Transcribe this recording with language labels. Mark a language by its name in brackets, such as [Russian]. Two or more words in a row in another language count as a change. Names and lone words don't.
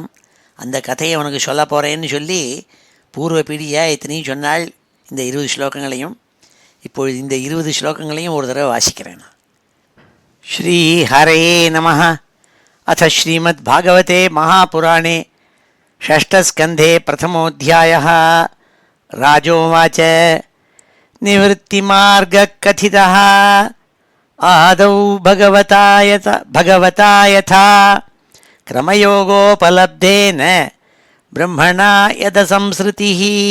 [Tamil] அந்த கதையை உனக்கு சொல்ல போகிறேன்னு சொல்லி பூர்வ பீடியாக இத்தனையும் சொன்னால் இந்த 20 ஸ்லோகங்களையும். இப்பொழுது இந்த 20 ஸ்லோகங்களையும் ஒரு தடவை வாசிக்கிறேன். [Sanskrit] श्री हरये नमः। अथ श्रीमद् भागवते महापुराणे षष्ठस्कन्धे प्रथमोऽध्यायः. राजोवाच निवृत्तिमार्गः कथितः आदौ भगवता यथा क्रमयोगोपलब्धेन ब्रह्मणा यदसंसृतिः